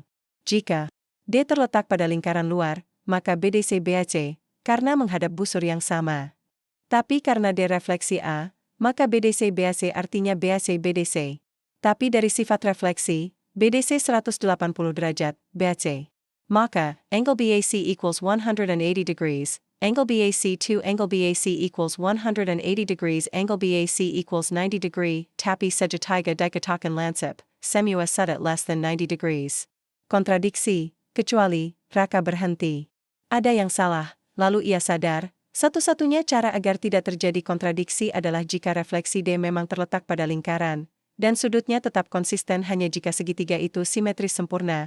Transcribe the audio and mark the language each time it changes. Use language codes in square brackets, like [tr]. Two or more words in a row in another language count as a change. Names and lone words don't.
[id] Jika D terletak pada lingkaran luar, maka BDC BAC, karena menghadap busur yang sama. Tapi karena D refleksi A, maka BDC BAC artinya BAC BDC. Tapi dari sifat refleksi, BDC 180 derajat, BAC. Maka, [en] angle BAC equals 180 degrees, angle BAC 2 angle BAC equals 180 degrees angle BAC equals 90 degree, [id] tapi Sagittaiga dikatakan lansip, semua sudah [en] less than 90 degrees. [id] Kontradiksi, kecuali, Raka berhenti. Ada yang salah, lalu ia sadar, satu-satunya cara agar tidak terjadi kontradiksi adalah jika refleksi D memang terletak pada lingkaran, dan sudutnya tetap konsisten hanya jika segitiga itu simetris sempurna.